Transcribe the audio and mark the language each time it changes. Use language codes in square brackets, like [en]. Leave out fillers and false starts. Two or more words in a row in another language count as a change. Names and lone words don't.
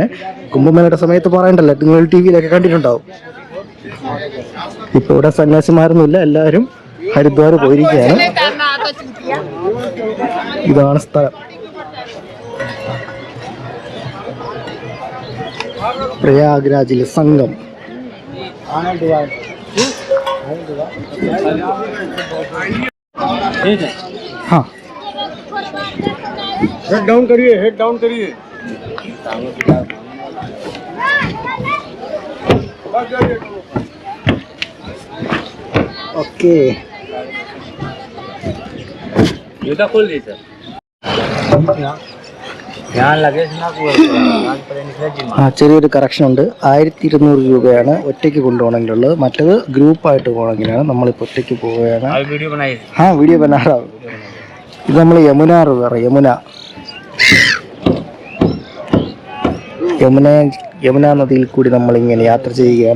[ml] കുംഭമേളയുടെ സമയത്ത് പറയണ്ടല്ലോ, നിങ്ങൾ ടി വിയിലൊക്കെ കണ്ടിട്ടുണ്ടാവും. ഇപ്പോൾ ഇവിടെ സന്യാസിമാരൊന്നുമില്ല, എല്ലാവരും ഹരിദ്വാർ പോയിരിക്കുകയാണ്. ഇതാണ് സ്ഥലം. പ്രയാഗ്രാജിലെ സംഘം. [hi] हाँ, [en] head down [hi] करिए, [en] head down [hi] करिए. ओके, जूता खोल दी सर. [ml] ചെറിയൊരു കറക്ഷൻ ഉണ്ട്. 1200 രൂപയാണ് ഒറ്റയ്ക്ക് കൊണ്ടുപോകണമെങ്കിലുള്ളത്. മറ്റത് ഗ്രൂപ്പായിട്ട് പോകണമെങ്കിലാണ്. നമ്മളിപ്പോൾ ഒറ്റയ്ക്ക് പോവുകയാണ്. വീഡിയോ ബനാറാവും. ഇത് നമ്മൾ യമുന റിവർ, യമുന നദിയിൽ കൂടി നമ്മളിങ്ങനെ യാത്ര ചെയ്യുകയാണ്.